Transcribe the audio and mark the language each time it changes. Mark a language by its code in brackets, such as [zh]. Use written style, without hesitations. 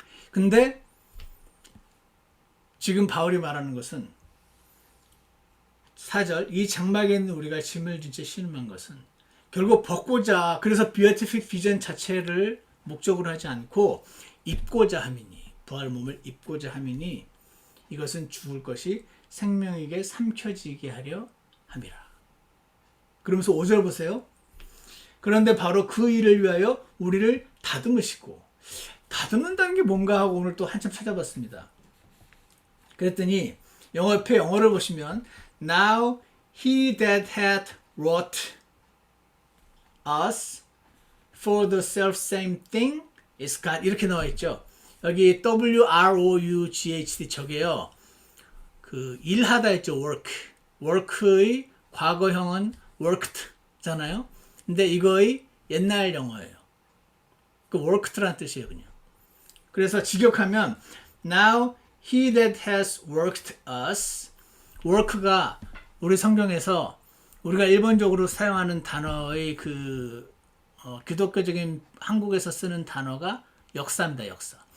[ko] 근데 지금 바울이 말하는 것은 4절, 이 장막에 있는 우리가 짐을 진짜 신음한 것은 결국 벗고자, 그래서 beatific vision 자체를 목적으로 하지 않고 입고자 함이니, 부활 몸을 입고자 함이니 이것은 죽을 것이 생명에게 삼켜지게 하려 함이라. 그러면서 5절 보세요. 그런데 바로 그 일을 위하여 우리를 다듬으시고, 다듬는다는 게 뭔가 하고 오늘 또 한참 찾아봤습니다. 그랬더니 옆에 영어를 보시면 [en] Now he that hath wrought us for the selfsame thing is God, [ko] 이렇게 나와 있죠. 여기 WROUGHT 저게요, 그 일하다 했죠. work의 과거형은 worked잖아요. 근데 이거의 옛날 영어예요. 그 worked라는 뜻이에요, 그냥. 그래서 직역하면 [en] Now he that has worked us, [ko] work가 우리 성경에서 우리가 일본적으로 사용하는 단어의 그 기독교적인 한국에서 쓰는 단어가 역사입니다. 역사.